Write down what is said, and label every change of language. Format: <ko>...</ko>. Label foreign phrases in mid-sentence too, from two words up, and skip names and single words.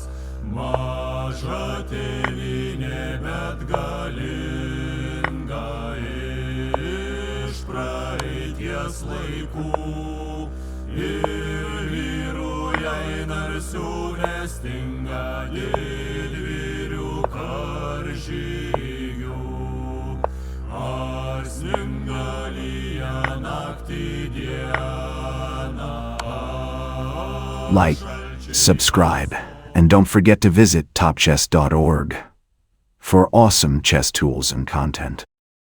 <lt>Maža tėvynė, bet galinga iš praeities laikų, ir vyrų jai narsių nestinga didvyrių karžygių. Ar sninga lyja naktį dieną.</lt> <en>Like, subscribe, and don't forget to visit topchess.org for awesome chess tools and content.</en>